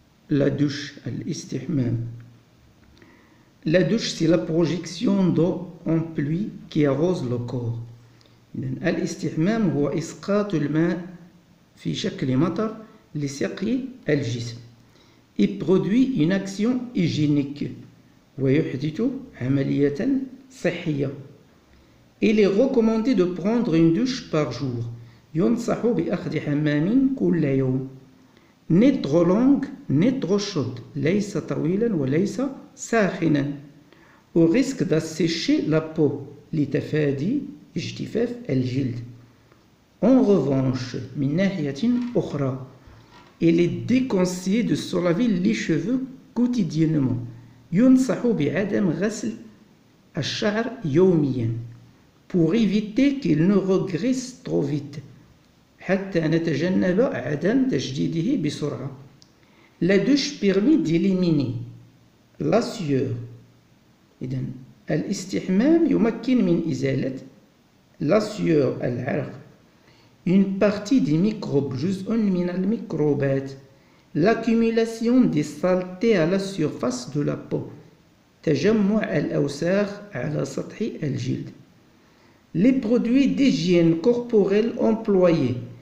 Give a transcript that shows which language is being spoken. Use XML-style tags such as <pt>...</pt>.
<fr>La douche, الاستحمام. La douche, c'est la projection d'eau en pluie qui arrose le corps.</fr> <ar>الاستحمام هو إسقاط الماء في شكل مطر لسقي الجسم.</ar> <fr>Il produit une action hygiénique</fr> <ar>ويحدث عملية صحية.</ar> <fr>Il est recommandé de prendre une douche par jour.</fr> <ar>ينصح بأخذ حمام كل يوم.</ar> <fr>Ni trop longue ni trop chaude.</fr> <ar>ليس طويلا وليس ساخنا.</ar> <fr>Au risque d'assécher la peau</fr> <ar>لتفادي اجتفاف الجلد.</ar> <fr>En revanche,</fr> <ar>من ناحية أخرى,</ar> <fr>il est déconseillé de se laver les cheveux quotidiennement.</fr> <ar>ينصح بعدم غسل الشعر يوميا</ar> <fr>pour éviter qu'il ne régresse trop vite.</fr> <ar>حتى نتجنب عدم تجديده بسرعة.</ar> <fr>La douche permet d'éliminer la sueur.</fr> <ar>إذن الاستحمام يمكن من إزالة la sueur العرق.</ar> <fr>Une partie des microbes,</fr> <ar>جزء من الميكروبات.</ar> <fr>L'accumulation des saletés à la surface de la peau.</fr> <ar>تجمع الأوساخ على سطح الجلد.</ar> <fr>Les produits d'hygiène corporelle employés.</fr>